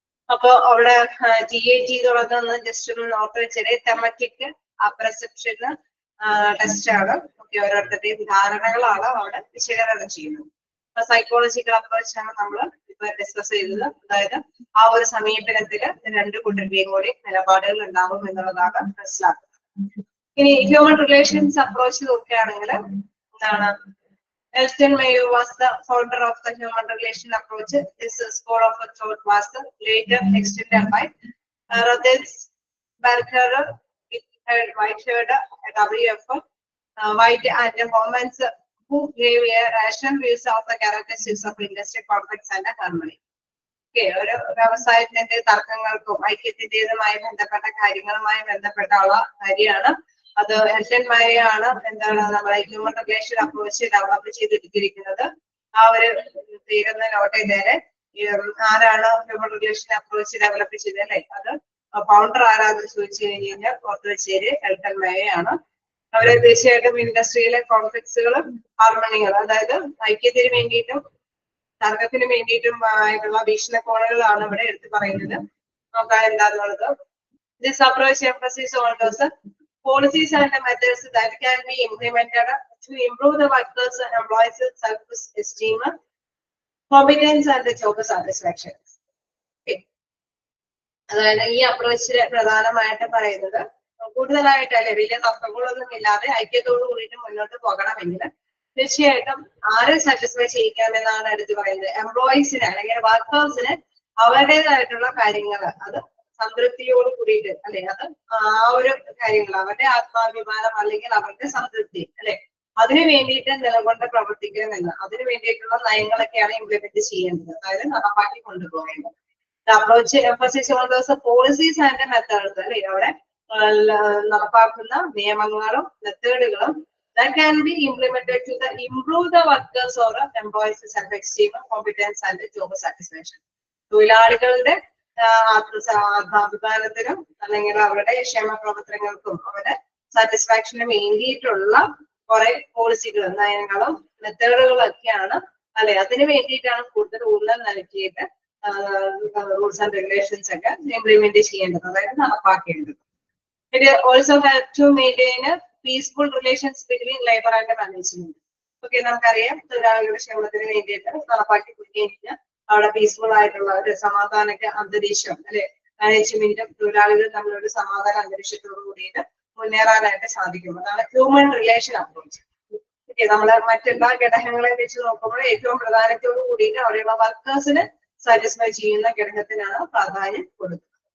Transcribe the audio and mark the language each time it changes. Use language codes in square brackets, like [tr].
[ml] അപ്പൊ അവിടെ TAT തുടങ്ങുന്ന ജസ്റ്റ് ഒന്ന് നോട്ട് വെച്ചാല് തെമറ്റിക് പെർസെപ്ഷൻ ടെസ്റ്റ് ആണ്. ഓക്കെ, ഓരോരുത്തരുടെയും ധാരണകളാണ് അവിടെ വിശകലനം ചെയ്യുന്നത്. സൈക്കോളജിക്കൽ അപ്രോച്ചാണ് നമ്മൾ ഇപ്പൊ ഡിസ്കസ് ചെയ്തത്. അതായത് ആ ഒരു സമീപനത്തില് രണ്ടു കൂട്ടരുടെയും കൂടി നിലപാടുകൾ ഉണ്ടാകും എന്നുള്ളതാണ് മനസ്സിലാക്കുന്നത്. ഇനി ഹ്യൂമൻ റിലേഷൻസ് അപ്രോച്ച് നോക്കുകയാണെങ്കിൽ എന്താണ് [en] Elston Mayo was the founder of the human relation approach. This school of thought was later extended by Roethlisberger, Whitehead, WF, White and Homans, who gave a rational views of the characteristics of industry conflicts and harmony. [ml] Okay, ഒരു വ്യവസായത്തിന്റെ തർക്കങ്ങൾക്കും ഐക്യത്തിന്റേതുമായി ബന്ധപ്പെട്ട കാര്യങ്ങളുമായി ബന്ധപ്പെട്ടുള്ള കാര്യമാണ്. അത് Elton മാരെയാണ് എന്താണ് നമ്മളെ human relation approach develop ചെയ്തെടുത്തിരിക്കുന്നത്. ആ ഒരു തീരുന്ന നോട്ട് ചെയ്തേരെ ആരാണ് ഹ്യൂമൻ റിലേഷൻ അപ്രോച്ച് ഡെവലപ്പ് ചെയ്തത് അല്ലെ. അത് ഫൗണ്ടർ ആരാന്ന് ചോദിച്ചു കഴിഞ്ഞാൽ പുറത്ത് വെച്ചേര് എൽട്ടൺ മാരെയാണ്. അവരെ തീർച്ചയായിട്ടും ഇൻഡസ്ട്രിയിലെ കോൺഫ്ലിക്ട്സുകളും ഹാർമണികളും അതായത് ഐക്യത്തിന് വേണ്ടിയിട്ടും തർക്കത്തിന് വേണ്ടിയിട്ടും ആയിട്ടുള്ള വീക്ഷണകോണുകളാണ് ഇവിടെ എടുത്തു പറയുന്നത്. നോക്കാം എന്താന്നുള്ളത്. [en] This approach emphasizes on those policies and methods that can be implemented to improve the workers' and employees' self-esteem, competence, and the job satisfaction. [ml] അതായത് ഈ അപ്രോച്ചില് പ്രധാനമായിട്ട് പറയുന്നത് കൂടുതലായിട്ട് അല്ലെ വലിയ തർക്കങ്ങളൊന്നും ഇല്ലാതെ ഐക്യത്തോടു കൂടിയിട്ട് മുന്നോട്ട് പോകണമെങ്കിൽ തീർച്ചയായിട്ടും ആരെ സാറ്റിസ്ഫൈ ചെയ്യിക്കാമെന്നാണ് എടുത്തു പറയുന്നത്? എംപ്ലോയീസിന് അല്ലെങ്കിൽ വർക്കേഴ്സിന് അവരുടേതായിട്ടുള്ള കാര്യങ്ങൾ അത് സംതൃപ്തിയോട് കൂടിയിട്ട് അല്ലെ, അത് ആ ഒരു കാര്യങ്ങൾ അവരുടെ ആത്മാഭിമാനം അല്ലെങ്കിൽ അവരുടെ സംതൃപ്തി അല്ലെ, അതിനു വേണ്ടിയിട്ട് നിലകൊണ്ട് പ്രവർത്തിക്കണമെന്ന്, അതിനു വേണ്ടിയിട്ടുള്ള നയങ്ങളൊക്കെയാണ് ഇംപ്ലിമെന്റ് ചെയ്യേണ്ടത്, അതായത് നടപ്പാക്കി കൊണ്ടുപോകേണ്ടത്. [en] approach emphasis on those policies and methods [ml] അല്ലെ, അവിടെ നടപ്പാക്കുന്ന നിയമങ്ങളും മെത്തേഡുകളും [en] that can be implemented to improve the workers or employees self-esteem, competence and job satisfaction. [ml] തൊഴിലാളികളുടെ ആത്മാഭിമാനത്തിനും അല്ലെങ്കിൽ അവരുടെ ക്ഷേമ പ്രവർത്തനങ്ങൾക്കും അവരുടെ സാറ്റിസ്ഫാക്ഷനും വേണ്ടിയിട്ടുള്ള കുറെ പോളിസികളും നയങ്ങളും മെത്തേഡുകളും ഒക്കെയാണ് അല്ലെ, അതിന് വേണ്ടിയിട്ടാണ് കൂടുതൽ ഊന്നൽ നൽകിയിട്ട് റൂൾസ് ആൻഡ് റെഗുലേഷൻസ് ഒക്കെ ഇംപ്ലിമെന്റ് ചെയ്യേണ്ടത്, അതായത് നടപ്പാക്കേണ്ടത്. [en] It also help to maintain peaceful relations between labor and management. [ml] Okay, നമുക്കറിയാം തൊഴിലാളികളുടെ ക്ഷേമത്തിന് വേണ്ടിയിട്ട് നടപ്പാക്കി കൊടുക്കുകയും അവിടെ പീസ്ഫുൾ ആയിട്ടുള്ള ഒരു സമാധാന അന്തരീക്ഷം അല്ലെ, മാനേജ്മെന്റും തൊഴിലാളികളും തമ്മിലൊരു സമാധാന അന്തരീക്ഷത്തോടു കൂടിയിട്ട് മുന്നേറാനായിട്ട് സാധിക്കും. അതാണ് ഹ്യൂമൻ റിലേഷൻ അപ്രോച്ച്. ഓക്കെ, നമ്മള് മറ്റെല്ലാ ഘടകങ്ങളെ വെച്ച് നോക്കുമ്പോൾ ഏറ്റവും പ്രധാനത്തോടു കൂടിയിട്ട് അവിടെയുള്ള വർക്കേഴ്സിന് സാറ്റിസ്ഫൈ ചെയ്യുന്ന ഘടകത്തിനാണ് പ്രാധാന്യം കൊടുക്കുന്നത്.